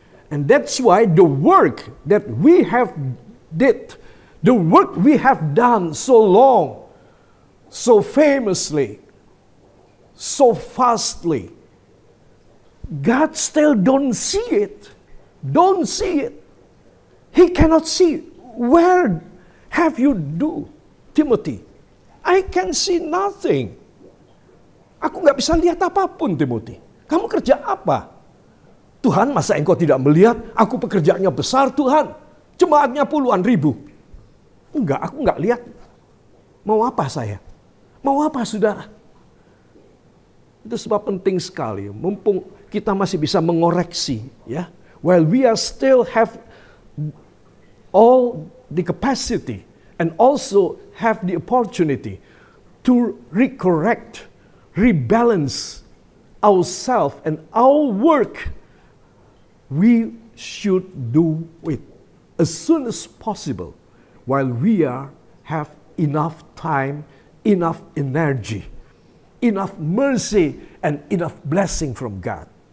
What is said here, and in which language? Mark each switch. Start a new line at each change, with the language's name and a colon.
English: And that's why the work that we have did, the work we have done so long, so famously, so fastly, God still don't see it. Don't see it. He cannot see it. Where have you do, Timothy? I can see nothing.
Indonesian: Aku nggak bisa lihat apapun, Timothy. Kamu kerja apa? Tuhan, masa engkau tidak melihat? Aku pekerjaannya besar, Tuhan. Jemaatnya puluhan ribu. Enggak, aku nggak lihat. Mau apa saya? Mau apa, saudara? Itu sebab penting sekali. Mumpung kita masih bisa mengoreksi, ya.
English: While we are still have all the capacity and also have the opportunity to recorrect, rebalance ourselves and our work, we should do it as soon as possible while we have enough time, enough energy, enough mercy, and enough blessing from God.